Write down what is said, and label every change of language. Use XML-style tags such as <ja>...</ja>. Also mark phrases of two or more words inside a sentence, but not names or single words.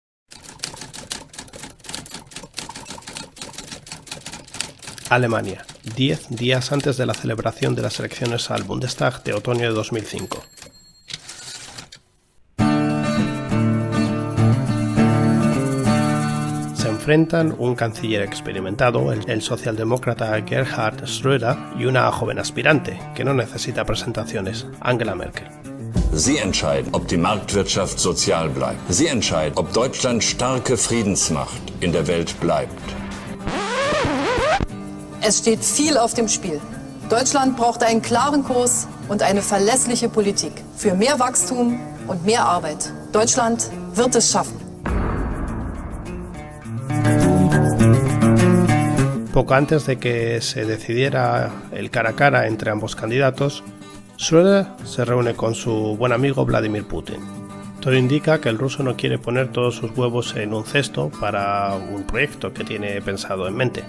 <es>Alemania, 10 días antes de la celebración de las elecciones al Bundestag de otoño de 2005. Se enfrentan un canciller experimentado, el socialdemócrata Gerhard Schröder, y una joven aspirante, que no necesita presentaciones, Angela Merkel.</es> <de>Sie entscheiden, ob die Marktwirtschaft sozial bleibt. Sie entscheiden, ob Deutschland starke Friedensmacht in der Welt bleibt. Es steht viel auf dem Spiel. Deutschland braucht einen klaren Kurs und eine verlässliche Politik für mehr Wachstum und mehr Arbeit. Deutschland wird es schaffen.</de> <es>Poco antes de que se decidiera el cara a cara entre ambos candidatos, Schröder se reúne con su buen amigo Vladimir Putin. Todo indica que el ruso no quiere poner todos sus huevos en un cesto para un proyecto que tiene pensado en mente.</es>